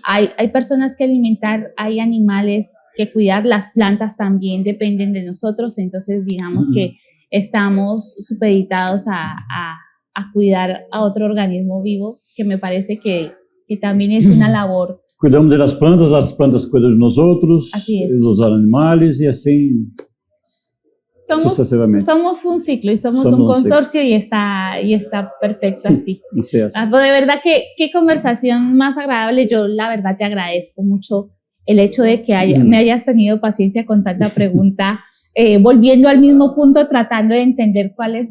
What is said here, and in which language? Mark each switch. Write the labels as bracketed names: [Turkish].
[Spanish] Hay personas que alimentar, hay animales que cuidar, las plantas también dependen de nosotros, entonces digamos que estamos supeditados a cuidar a otro organismo vivo, que me parece que también es una labor. [Portuguese] Cuidamos das plantas, as plantas cuidam de nós outros, dos animais e assim sucessivamente. [Spanish] Somos un ciclo y somos un consorcio y está perfecto así. Sí, así. De verdad que qué conversación más agradable. Yo la verdad te agradezco mucho el hecho de que me hayas tenido paciencia con tanta pregunta, volviendo al mismo punto, tratando de entender cuál es